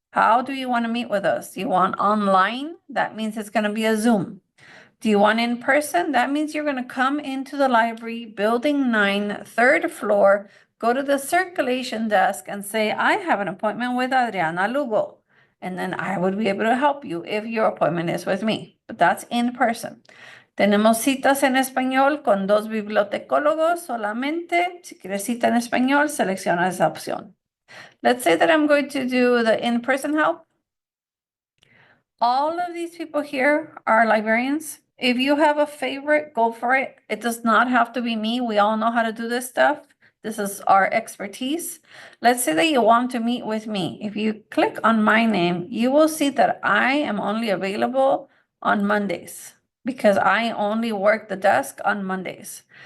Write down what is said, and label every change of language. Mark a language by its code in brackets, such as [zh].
[en] How do you want to meet with us? Do you want online? That means it's going to be a Zoom. Do you want in person? That means you're going to come into the library, building 9, third floor, go to the circulation desk and say, I have an appointment with Adriana Lugo. And then I would be able to help you if your appointment is with me. But that's in person. [es] Tenemos citas en español con 2 bibliotecólogos solamente. Si quieres cita en español, selecciona esa opción. [en] Let's say that I'm going to do the in-person help. All of these people here are librarians. If you have a favorite, go for it. It does not have to be me. We all know how to do this stuff. This is our expertise. Let's say that you want to meet with me. If you click on my name, you will see that I am only available on Mondays because I only work the desk on Mondays.